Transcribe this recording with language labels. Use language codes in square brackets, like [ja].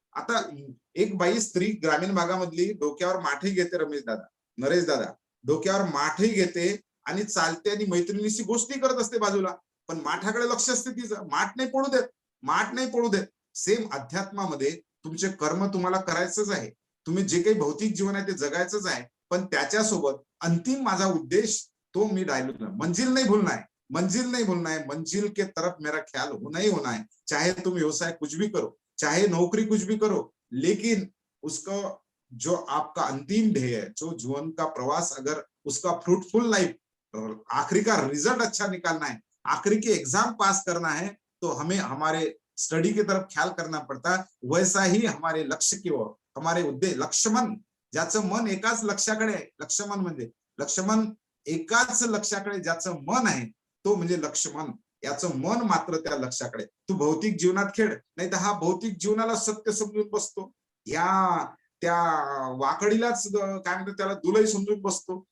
[mr] आता एक बाई स्त्री ग्रामीण भागामधली डोक्यावर माठही घेते, नरेश दादा डोक्यावर माठही घेते आणि चालते आणि मैत्रिणीशी गोष्टी करत असते बाजूला, पण माठाकडे लक्ष असते तिचं, माठ नाही पडू देत, माठ नाही पडू देत. सेम अध्यात्मामध्ये तुमचे कर्म तुम्हाला करायचंच आहे, तुम्ही जे काही भौतिक जीवन आहे ते जगायचंच आहे, पण त्याच्यासोबत अंतिम माझा उद्देश तो मी डायलूट, [hi] मंजिल नहीं भूलना है, मंजिल नहीं भूलना है, मंजिल के तरफ मेरा ख्याल होना ही होना है. चाहे तुम व्यवसाय कुछ भी करो, चाहे नौकरी कुछ भी करो, लेकिन उसका जो आपका अंतिम ध्येय है, जो जीवन का प्रवास, अगर उसका फ्रूटफुल लाइफ, आखिरी का रिजल्ट अच्छा निकालना है, आखिरी की एग्जाम पास करना है, तो हमें हमारे स्टडी की तरफ ख्याल करना पड़ता है. वैसा ही हमारे लक्ष्य की ओर, [mr] हमारे उद्देश, लक्ष्मण ज्याचं मन एकाच लक्ष्याकडे आहे, लक्ष्मण म्हणजे लक्ष्मण एकाच लक्ष्याकडे ज्याचं मन आहे तो म्हणजे लक्ष्मण, याचं मन मात्र त्या लक्ष्याकडे. तू भौतिक जीवनात खेळ, नाही तर हा भौतिक जीवनाला सत्य समजून बसतो, या त्या वाकडीलाच काय म्हणतात त्याला दुलई समजून बसतो.